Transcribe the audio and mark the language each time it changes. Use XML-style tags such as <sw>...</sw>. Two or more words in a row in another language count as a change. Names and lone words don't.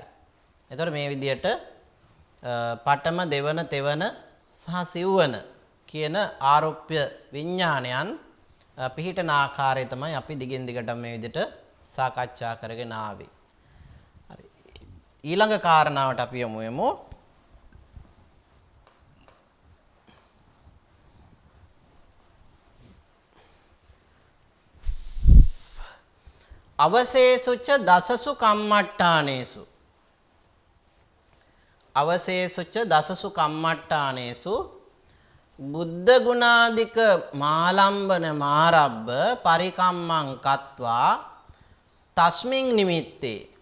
<si>එතකොට මේ විදිහට පඨම දෙවන තෙවන සහ සිව්වන කියන ආරුප්‍ය විඥානයන් පිහිටන ආකාරය තමයි අපි දිගින් දිගටම මේ විදිහට සාකච්ඡා කරගෙන ආවේ. හරි. ඊළඟ කාරණාවට අපි යමු.</si> <pi>අවශේසුච දසසු කම්මට්ටානේසු බුද්ධ ගුණාදික මාලම්බන මාරබ්බ පරිකම්මං කତ୍වා තස්මින් නිමිත්තේ</pi>